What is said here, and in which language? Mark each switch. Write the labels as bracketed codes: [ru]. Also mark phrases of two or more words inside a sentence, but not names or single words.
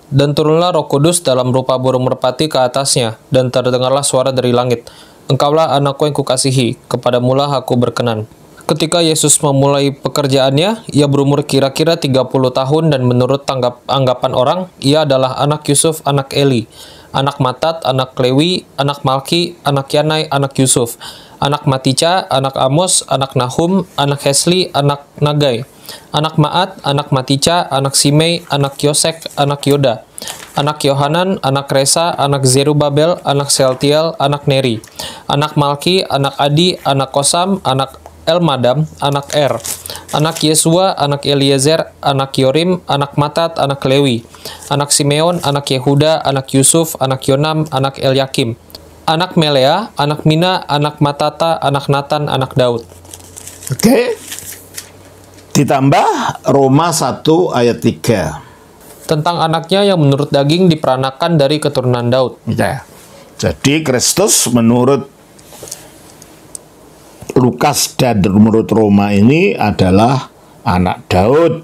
[id] Dan turunlah Roh Kudus dalam rupa burung merpati ke atasnya, dan terdengarlah suara dari langit. Engkaulah anakku yang kukasihi, kepadamulah aku berkenan. Ketika Yesus memulai pekerjaannya, ia berumur kira-kira 30 tahun, dan menurut anggapan orang, ia adalah anak Yusuf, anak Eli, anak Matat, anak Lewi, anak Malki, anak Yanai, anak Yusuf, anak Matica, anak Amos, anak Nahum, anak Hesli, anak Nagai, anak Maat, anak Matica, anak Simei, anak Yosek, anak Yoda, anak Yohanan, anak Resa, anak Zerubabel, anak Sealtiel, anak Neri, anak Malki, anak Adi, anak Kosam, anak Elmadam, anak Er, anak Yesua, anak Eliezer, anak Yorim, anak Matat, anak Lewi, anak Simeon, anak Yehuda, anak Yusuf, anak Yonam, anak Elyakim, anak Melea, anak Mina, anak Matata, anak Natan, anak Daud. Oke. Ditambah Roma 1 ayat 3. Tentang anaknya yang menurut daging diperanakan dari keturunan Daud. Ya. Jadi Kristus menurut Lukas dan menurut Roma ini adalah anak Daud.